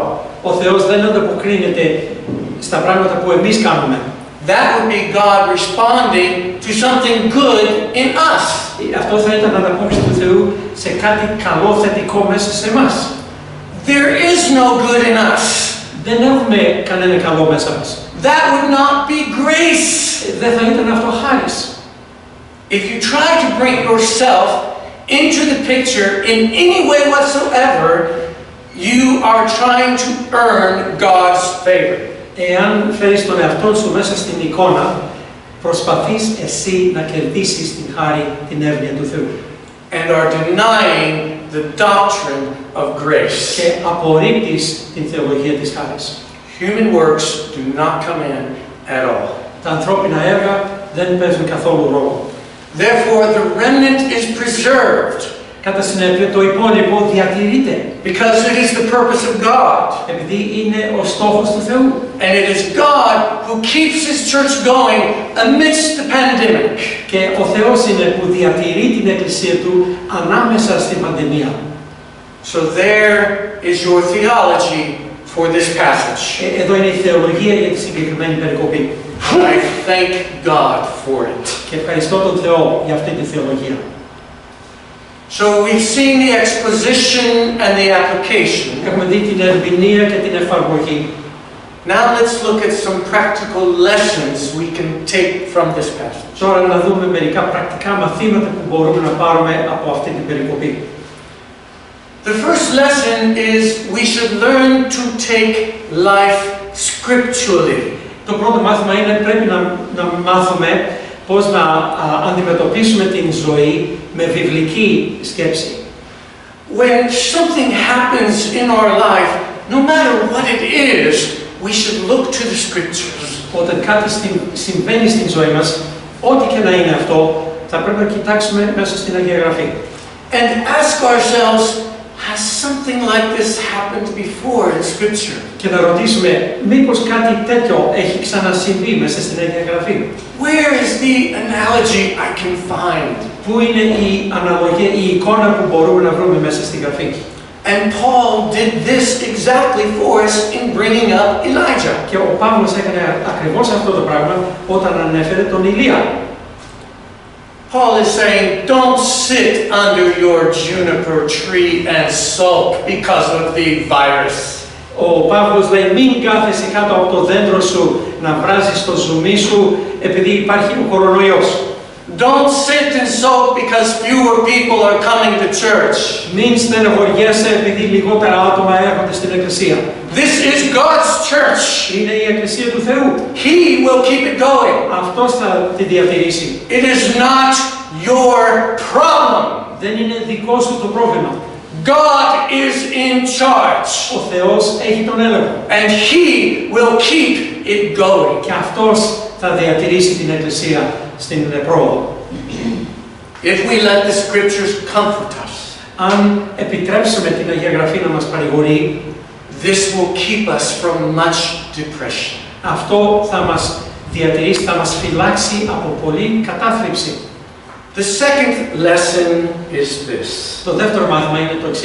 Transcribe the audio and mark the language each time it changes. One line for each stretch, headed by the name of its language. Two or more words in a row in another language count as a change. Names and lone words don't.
Greek: Ο Θεός δεν ανταποκρίνεται στα πράγματα που εμείς κάνουμε.
English: That would be God responding to something good in us.
Greek: Αυτό θα ήταν ανταπόκριση του Θεού σε κάτι καλό θετικό μέσα σε εμάς.
English: There is no good in us.
Greek: Δεν έχουμε κανένα καλό μέσα μας.
English: That would not be grace.
Greek: Δεν θα ήταν αυτό χάρις.
English: If you try to bring yourself into the picture in any way whatsoever, you are trying to earn God's favor.
Greek: Εάν φέρεις τον εαυτό σου μέσα στην εικόνα, προσπαθείς εσύ να κερδίσεις την χάρη, την εύνοια του Θεού.
English: And are denying the doctrine of grace.
Greek: Και απορρίπτεις την θεολογία της χάρης.
English: Human works do not come in at all.
Greek: Τα ανθρώπινα έργα δεν παίζουν καθόλου ρόλο.
English: Therefore, the remnant is preserved.
Greek: Κατά συνέπεια, το υπόλοιπο διατηρείται.
English: Because it is the purpose of God.
Greek: Επειδή είναι ο στόχος του Θεού.
English: And it is God who keeps His church going amidst the pandemic.
Greek: Και ο Θεός είναι που διατηρεί την Εκκλησία Του ανάμεσα στην πανδημία.
English: So there is your theology for this passage.
Greek: Εδώ είναι η θεολογία για τη συγκεκριμένη περικοπή.
English: I thank God for it.
Greek: Και ευχαριστώ τον Θεό για αυτή τη θεολογία.
English: So we've seen the exposition and the application.
Greek: Έχουμε δει την ερμηνεία και την εφαρμογή.
English: Now let's look at some practical lessons we can take from this passage.
Greek: Τώρα να δούμε μερικά πρακτικά μαθήματα που μπορούμε να πάρουμε από αυτή την περικοπή.
English: The first lesson is we should learn to take life scripturally.
Greek: Το πρώτο μάθημα είναι πρέπει να μάθουμε πώς να αντιμετωπίσουμε την ζωή με βιβλική σκέψη.
English: When something happens in our life, no matter what it is, we should look to the scriptures.
Greek: Όταν κάτι συμβαίνει στην ζωή μας, ό,τι και να είναι αυτό, θα πρέπει να κοιτάξουμε μέσα στην Αγία Γραφή.
English: And ask ourselves, has something like this happened before in scripture?
Greek: Και να ρωτήσουμε, μήπως κάτι τέτοιο έχει ξανασυμβεί μέσα στην Αγία Γραφή.
English: Where is the analogy I can find?
Greek: Πού είναι η αναλογία, η εικόνα που μπορούμε να βρούμε μέσα στη Γραφή.
English: And Paul did this exactly for us in bringing up Elijah.
Greek: Και ο Παύλος έκανε ακριβώς αυτό το πράγμα όταν ανέφερε τον Ηλία.
English: Paul is saying, don't sit under your juniper tree and sulk because of the virus.
Greek: Ο Παύλος λέει, μην κάθεσαι κάτω από το δέντρο σου να βράζεις το ζουμί σου επειδή υπάρχει ο κορονοϊός.
English: Don't sit and sulk because fewer people are coming to church.
Greek: Μην στενοχωριέσαι επειδή λιγότερα άτομα έρχονται στην Εκκλησία.
English: This is God's church.
Greek: Είναι η Εκκλησία του Θεού.
English: He will keep it going.
Greek: Αυτός θα τη διατηρήσει.
English: It is not your problem.
Greek: Δεν είναι δικό σου το πρόβλημα.
English: God is in charge.
Greek: Ο Θεός έχει τον έλεγχο.
English: And He will keep it going.
Greek: Και Αυτός θα διατηρήσει την Εκκλησία στην πρόοδο.
English: If we let the scriptures comfort us,
Greek: Αν επιτρέψουμε την Αγία Γραφή να μας παρηγορεί,
English: this will keep us from much depression.
Greek: αυτό θα μας διατηρήσει, θα μας φυλάξει από πολλή κατάθλιψη.
English: The second lesson is this.
Greek: Το δεύτερο μάθημα είναι το εξής.